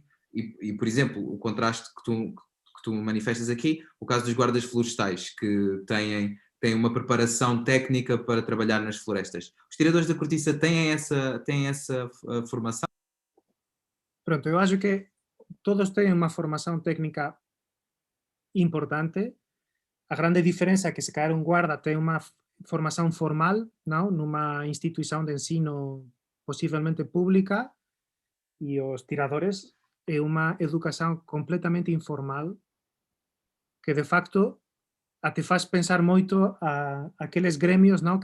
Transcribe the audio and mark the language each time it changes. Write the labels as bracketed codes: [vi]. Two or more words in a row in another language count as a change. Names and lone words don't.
[pt] E por exemplo, o contraste que tu manifestas aqui, o caso dos guardas florestais, que têm uma preparação técnica para trabalhar nas florestas. Os tiradores da cortiça têm essa formação? Pronto, eu acho que todos têm uma formação técnica importante. A grande diferença é que se calhar [gl] un guarda ten unha formación formal, non? Nunha institución de ensino posiblemente pública, e os tiradores é unha educación completamente informal que de facto te faz pensar moito a aqueles gremios, non?